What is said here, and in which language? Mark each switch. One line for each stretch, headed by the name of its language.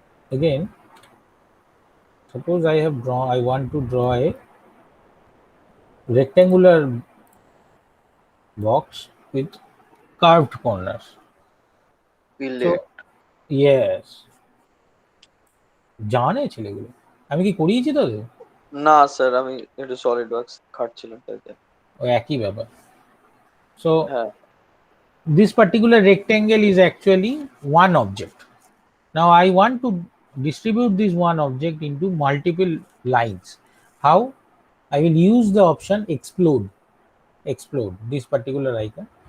English: Again, suppose I want to draw a rectangular box with curved corners. Fillet. Yes,
Bangla: জানে ছেলেগুলো, আমি কি করিয়েছি তোদের? না স্যার, আমি একটু সলিড ওয়ার্কস খাটছিলাম তাইতে। ওই একই ব্যাপার।
English: So
Bangla: হ্যাঁ,
English: this particular rectangle is actually one object. Now I want to distribute this one object into multiple lines. How? I will use the option explode this particular icon.